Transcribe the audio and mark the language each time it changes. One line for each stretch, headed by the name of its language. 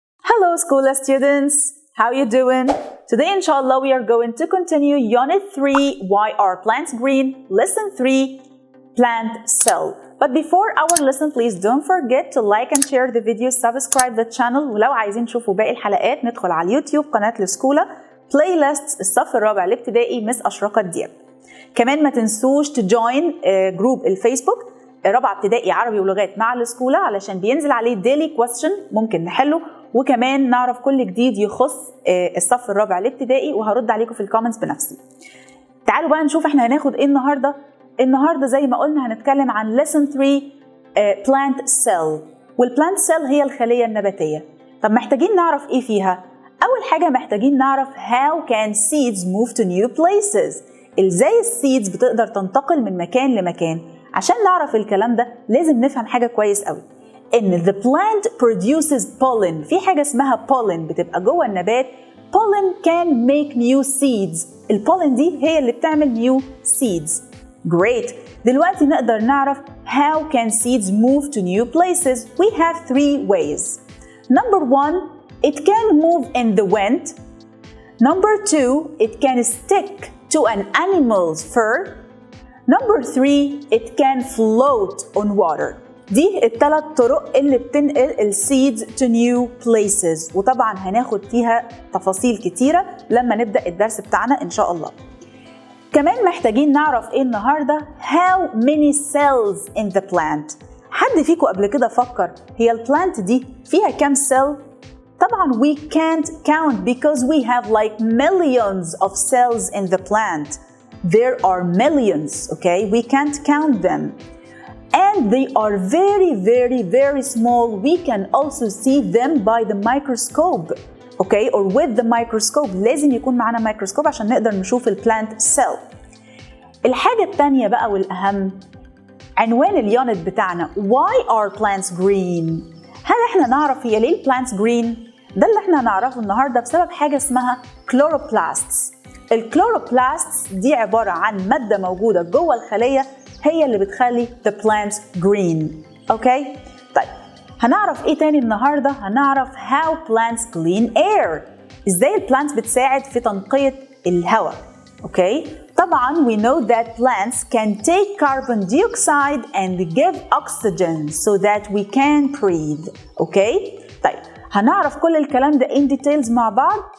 English: Hello Schoola students, how you doing? Today inshallah we are going to continue Unit 3, Why Are Plants Green? Lesson 3, Plant Cell. But before our lesson, please don't forget to like and share the video, subscribe the channel.
Arabic: ولو عايزين تشوفوا باقي الحلقات ندخل على اليوتيوب قناة الاسكوله بلاي ليست الصف الرابع الابتدائي أ.أشرقت دياب. كمان ما تنسوش تجوين جروب الفيسبوك رابعة ابتدائي عربي ولغات مع الاسكوله علشان بينزل عليه ديلي كويستشن ممكن نحله، وكمان نعرف كل جديد يخص الصف الرابع الابتدائي وهرد عليكم في الكومنتس بنفسي. تعالوا بقى نشوف احنا هناخد ايه النهارده. النهارده زي ما قلنا هنتكلم عن lesson 3 plant cell، والبلانت سيل هي الخليه النباتيه. طب محتاجين نعرف ايه فيها؟ اول حاجه محتاجين نعرف
English: how can seeds move to new places،
Arabic: ازاي السيدز بتقدر تنتقل من مكان لمكان. عشان نعرف الكلام ده لازم نفهم حاجه كويس قوي، ان
English: the plant produces pollen.
Arabic: في حاجه اسمها pollen بتبقى جوه النبات.
English: pollen can make new seeds.
Arabic: البولن دي هي اللي بتعمل
English: new seeds. Great.
Arabic: دلوقتي نقدر نعرف
English: how can seeds move to new places. We have 3 ways. Number 1, it can move in the wind. Number 2, it can stick to an animal's fur. Number 3, it can float on water.
Arabic: دي الثلاث طرق اللي بتنقل السيدز
English: to new places،
Arabic: وطبعا هناخد فيها تفاصيل كتيرة لما نبدأ الدرس بتاعنا إن شاء الله. كمان محتاجين نعرف ايه النهارده
English: how many cells in the plant.
Arabic: حد فيكم قبل كده فكر هي البلانت دي فيها كام سيل؟ طبعا
English: we can't count because we have like millions of cells in the plant. There are millions, okay? We can't count them. And they are very small. We can also see them by the microscope. Okay, or with the microscope.
Arabic: لازم يكون معانا مايكروسكوب عشان نقدر نشوف البلانت سيل. الحاجة التانية بقى والأهم عنوان اليونت بتاعنا
English: Why are plants green؟
Arabic: هل احنا نعرف هي ليه البلانتس جرين؟ ده اللي احنا هنعرفه النهاردة بسبب حاجة اسمها chloroplasts. الكلوروبلاستس دي عبارة عن مادة موجودة جوه الخلية هي اللي بتخلي
English: the plants green.
Arabic: اوكي؟ طيب هنعرف ايه تاني النهارده؟ هنعرف
English: how plants clean air.
Arabic: ازاي البلانتس بتساعد في تنقية الهواء. اوكي؟ طبعا
English: we know that plants can take carbon dioxide and give oxygen so that we can breathe.
Arabic: اوكي؟ طيب هنعرف كل الكلام ده
English: in details
Arabic: مع بعض.